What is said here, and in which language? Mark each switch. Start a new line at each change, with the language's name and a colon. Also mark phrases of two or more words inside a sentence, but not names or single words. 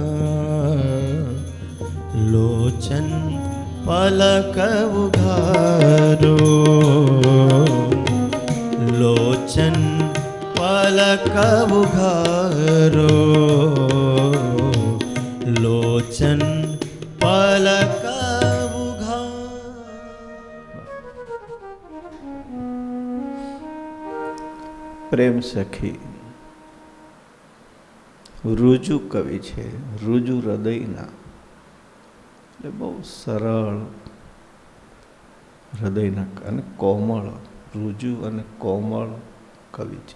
Hindi: लोचन पलक उघारो लोचन पलक उघारो लोचन पलक
Gujarati: પ્રેમ સખી રુજુ કવિ છે, રુજુ હૃદયના, એટલે બહુ સરળ હૃદયના અને કોમળ, રુજુ અને કોમળ કવિ છે.